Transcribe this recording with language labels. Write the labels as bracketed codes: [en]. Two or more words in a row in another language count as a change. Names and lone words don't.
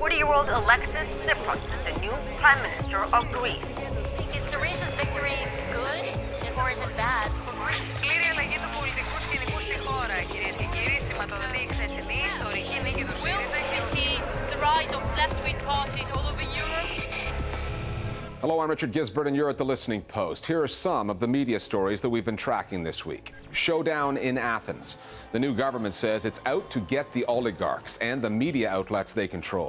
[en] 40-year-old Alexis Tsipras, the new Prime Minister of Greece. Is Syriza's victory good or is it bad for Greece? [el] Πλήρη αλλαγή του πολιτικού σκηνικού στη χώρα, κυρίες και κύριοι, σηματοδοτεί η χθεσινή ιστορική νίκη του Syriza και [en] the rise of left-wing parties all over Europe. Hello, I'm Richard Gisbert, and you're at The Listening Post. Here are some of the media stories that we've been tracking this week. Showdown in Athens. The new government says it's out to get the oligarchs and the media outlets they control.